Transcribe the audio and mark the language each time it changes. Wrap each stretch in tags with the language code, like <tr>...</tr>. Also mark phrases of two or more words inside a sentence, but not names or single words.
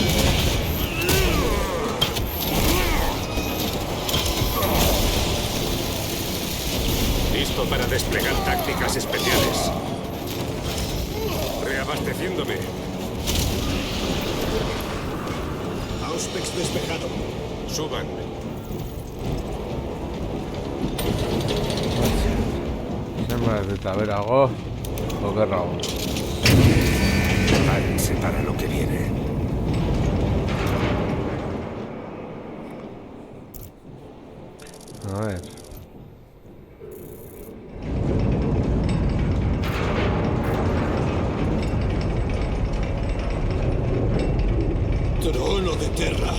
<es>Listo para desplegar tácticas especiales. Reabasteciéndome. Auspex despejado. Suban.</es> <eu>Zenbat eta berago, okerrago.</eu> <es>Prepárense para lo que viene. A ver. Trono de Terra.</es>